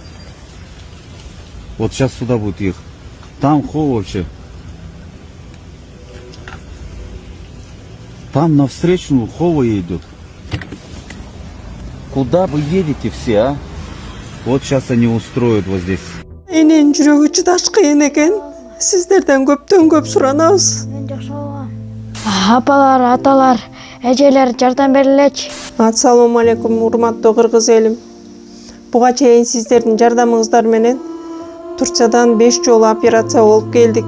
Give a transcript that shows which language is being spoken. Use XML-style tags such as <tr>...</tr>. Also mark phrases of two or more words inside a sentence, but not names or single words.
<ru>Вот сейчас сюда будет ехать. Там хол вообще. Там навстречу Хова идут. Куда вы едете все, а? Вот сейчас они устроят вот здесь.</ru> <ky>Энен жүрөгү чыдаш кыйын экен. Сиздерден көптөн көп суранабыз. Апалар, аталар, эжелер жардам берилечи. Ассалому алейкум, урматтуу кыргыз элим. Буга чейин сиздердин жардамыңыздар менен Турциядан 5 жолу операция болуп келдик.</ky>